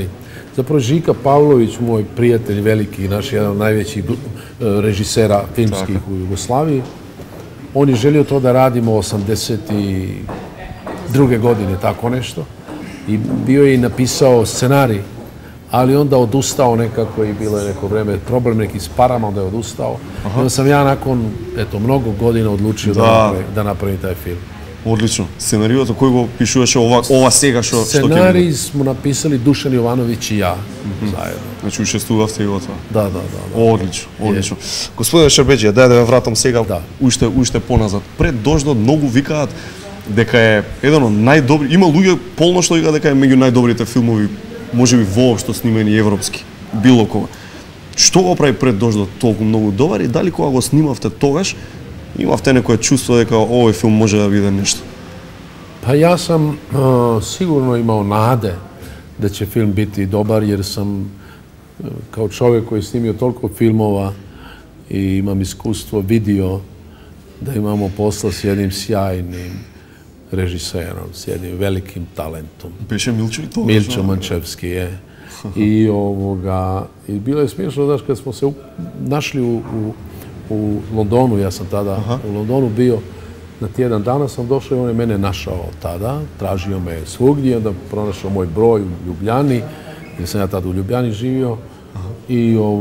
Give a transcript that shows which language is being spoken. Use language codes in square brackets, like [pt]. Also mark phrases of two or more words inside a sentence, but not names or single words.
[hr] Zapravo Žika Pavlović, moj prijatelj veliki, naš jedan od najvećih režisera filmskih u Jugoslaviji, on je želio to da radimo 82. godine, tako nešto. I bio je i napisao scenarij, ali onda odustao nekako i bilo je neko vreme problem neki s parama, onda je odustao. Onda sam ja nakon, mnogo godina odlučio da napravim taj film. [mk] Одлично. Сценаријото кој го пишуваше ова сега што ќе видиме? [hr] Сценарij смо написали Душан Јовановиќ и ја заедно. [mk] Значи учествувавте и во това. Да. Одлично. Господине Шербеџија, дај да ве вратам сега уште поназад. Пред дождот многу викаат дека е еден од најдобри, има луѓе полно што викаат дека е меѓу најдобрите филмови, можеби воопшто снимени европски, било кога. Што го прави Пред дождот толку многу добар и дали кога го снимавте тогаш имавте некое чувство дека овој филм може да биде нешто? [hr] Pa ja sam sigurno imao nade da će film biti dobar jer sam kao čovjek koji je snimio toliko filmova i imam iskustvo vidio da imamo posla s jednim sjajnim režiserom, s jednim velikim talentom. [mk] Беше Милчо и тоа? [hr] Milčo Mančevski je. I bilo je smiješno, znaš, kad smo se našli u Londonu, ja sam tada u Londonu bio na tjedan dana, sam došao i on je mene našao tada, tražio me svugdje, onda pronašao moj broj u Ljubljani, jer sam ja tada u Ljubljani živio i